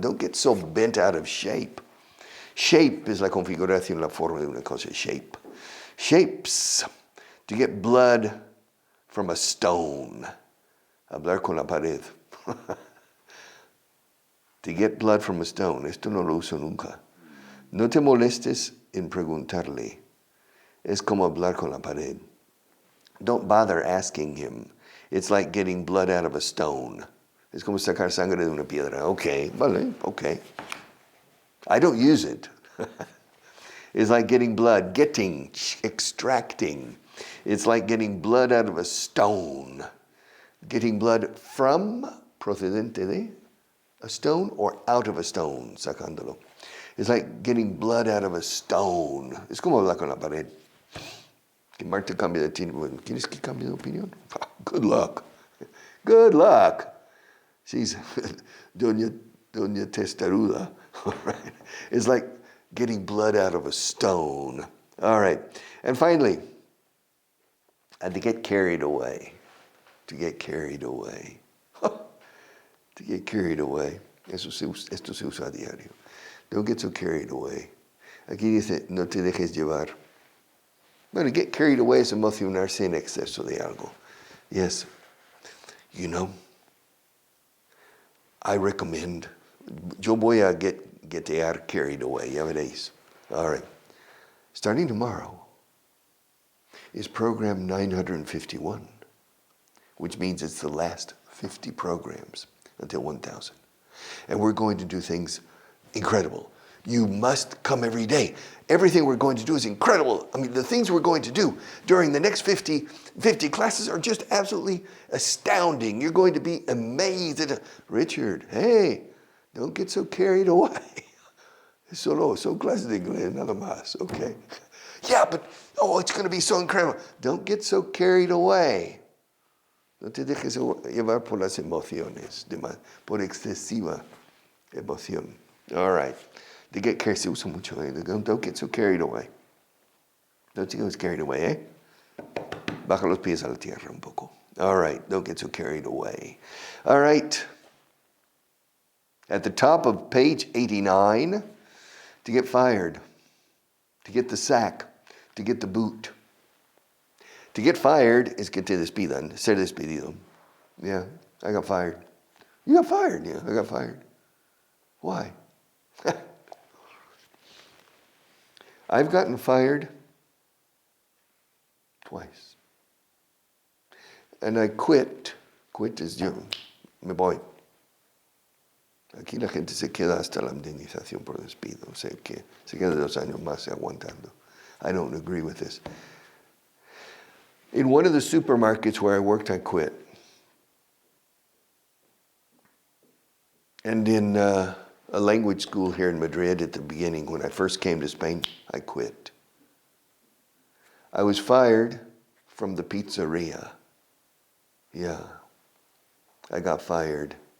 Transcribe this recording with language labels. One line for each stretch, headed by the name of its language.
English: Don't get so bent out of shape.
Spanish: Shape es la configuración, la forma de una cosa.
English: Shape. Shapes. To get blood from a stone.
Spanish: Hablar con la pared.
English: To get blood from a stone.
Spanish: Esto no lo uso nunca. No te molestes en preguntarle. Es como hablar con la pared.
English: Don't bother asking him. It's like getting blood out of a stone.
Spanish: Es como sacar sangre de una piedra.
English: Okay,
Spanish: vale,
English: okay. I don't use it. It's like getting blood, extracting. It's like getting blood out of a stone. Getting blood from,
Spanish: procedente de,
English: a stone or out of a stone,
Spanish: sacándolo.
English: It's like getting blood out of a stone.
Spanish: Es como hablar con la pared. Que Marta cambie de opinión. ¿Quieres que cambie de opinión?
English: Good luck. Good luck. She's Doña Testaruda. All right. It's like getting blood out of a stone. All right. And finally, to get carried away. To get carried away. To get carried away.
Spanish: Esto se usa a diario.
English: Don't get so carried away.
Spanish: Aquí dice, no te dejes llevar. Bueno, get carried away es emocionarse en exceso de algo.
English: Yes. You know, I recommend,
Spanish: yo voy a getear
English: carried away,
Spanish: ya veréis.
English: All right. Starting tomorrow is program 951, which means it's the last 50 programs until 1,000. And we're going to do things incredible. You must come every day. Everything we're going to do is incredible. I mean, the things we're going to do during the next 50 classes are just absolutely astounding. You're going to be amazed. Richard, hey, don't get so carried away.
Spanish: Son clases de inglés, nada más, okay?
English: Yeah, but, it's going to be so incredible. Don't get so carried away.
Spanish: No te dejes llevar por las emociones, por excesiva emoción. All right. To get carried, se usa mucho.
English: Don't get so carried away. Don't get carried away, eh?
Spanish: Baja los pies a la tierra un poco.
English: All right. Don't get so carried away. All right. At the top of page 89, to get fired, to get the sack, to get the boot. To get fired is
Spanish: que te despidan, ser despedido.
English: Yeah, I got fired. You got fired? Yeah, I got fired. Why? I've gotten fired twice. And I quit.
Spanish: Quit is yo, me voy. Aquí la gente se queda hasta la indemnización por despido. O sea, que se queda 2 años más aguantando.
English: I don't agree with this. In one of the supermarkets where I worked, I quit. And in a language school here in Madrid at the beginning, when I first came to Spain, I quit. I was fired from the pizzeria. Yeah, I got fired.